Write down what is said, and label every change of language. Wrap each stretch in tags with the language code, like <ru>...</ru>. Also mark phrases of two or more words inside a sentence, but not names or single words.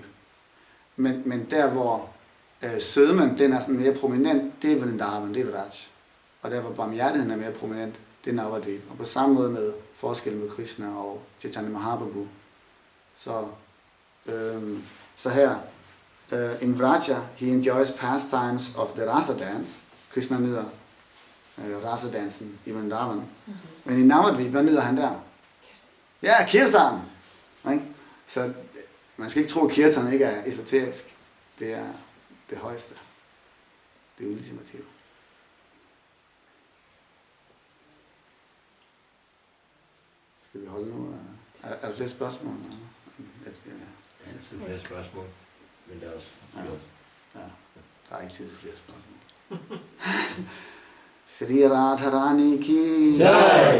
<da>Men der hvor sødmen den er sådan mere prominent, det er Vrindavan, det er Vraj. Og der hvor barmhjertigheden er mere prominent, det er Navadvip. Og på samme måde med forskellen med Krishna og Chaitanya Mahaprabhu. Så her,</da> <en>in Vraja, he enjoys pastimes of the rasa dance.</en> <da>Krishna nyder rasa dansen i Vrindavan. Men i Navadvip, hvad nyder han der? Ja, kirtan! Så man skal ikke tro, at kirtan ikke er esoterisk. Det er det højeste. Det er ultimativt. Skal vi holde nu? Er der flere spørgsmål? Ja, det er flere spørgsmål. Men der er også... Ja, der er ikke tid til flere spørgsmål.</da> <hi>Shri Radharani ki</hi>